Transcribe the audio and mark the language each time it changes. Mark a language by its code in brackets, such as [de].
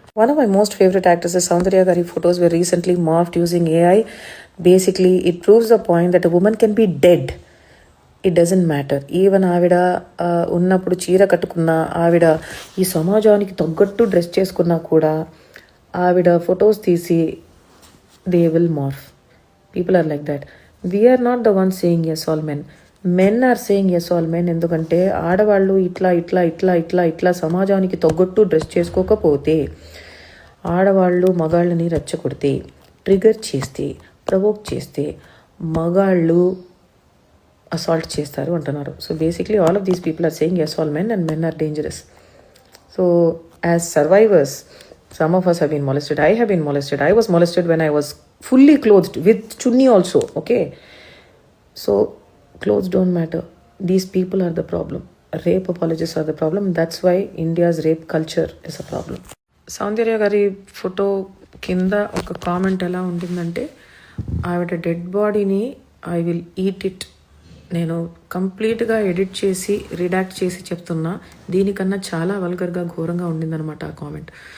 [en] One of my most favorite actresses, Soundarya Gari photos were recently morphed using AI. Basically, it proves the point that a woman can be dead. It doesn't matter. [te] Even ఆవిడ ఉన్నప్పుడు చీర కట్టుకున్నా, ఆవిడ ఈ సమాజానికి తగ్గట్టు dress చేసుకున్నా కూడా ఆవిడ ఫొటోస్ తీసి [en] They will morph. People are like that. We are not the one saying yes all men. Men are saying yes all men. [te] ఎందుకంటే ఆడవాళ్ళు ఇట్లా ఇట్లా ఇట్లా ఇట్లా ఇట్లా సమాజానికి తగ్గట్టు డ్రెస్ చేసుకోకపోతే, ఆడవాళ్ళు మగాళ్ళని రెచ్చగొడితే, ట్రిగర్ చేస్తే, ప్రవోక్ చేస్తే మగాళ్ళు అసాల్ట్ చేస్తారు అంటున్నారు. [en] So basically all of these people are saying yes all men and men are dangerous. So as survivors, some of us have been molested. I have been molested. I was molested when I was fully clothed with chunni also. Okay, so clothes don't matter. These people are the problem. Rape apologists are the problem. That's why India's rape culture is a problem. [te] సౌందర్య గారి photo కింద ఒక comment ఎలా ఉంటుందంటే, ఆవిడ dead బాడీని [en] I will eat it. [te] నేను కంప్లీట్గా edit చేసి రిడాక్ట్ చేసి చెప్తున్నా, దీనికన్నా చాలా వల్గర్గా ఘోరంగా ఉండిందనమాట ఆ కామెంట్.